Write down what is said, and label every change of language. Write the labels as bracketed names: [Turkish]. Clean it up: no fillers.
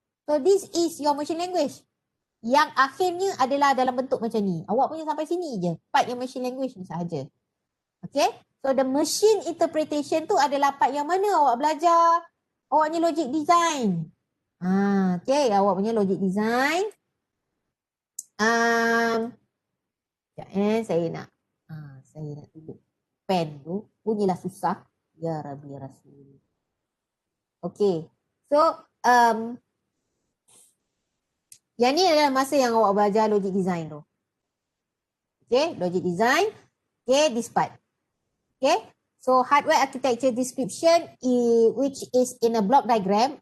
[English] So, this is your machine language. [Malay] Yang akhirnya adalah dalam bentuk macam ni. Awak punya sampai sini je. Part yang machine language ni sahaja. Okay. So, the machine interpretation tu adalah part yang mana awak belajar awaknya logic design. Okay. Awak punya logic design. Sekejap saya nak tunjuk pen tu. Bunyilah susah. [Arabic] Ya Rabbi Rasul. Okay. [Malay] So, yang ni adalah masa yang awak belajar logic design tu. [English] Okay, logic design. Okay, this part. Okay, so hardware architecture description which is in a block diagram.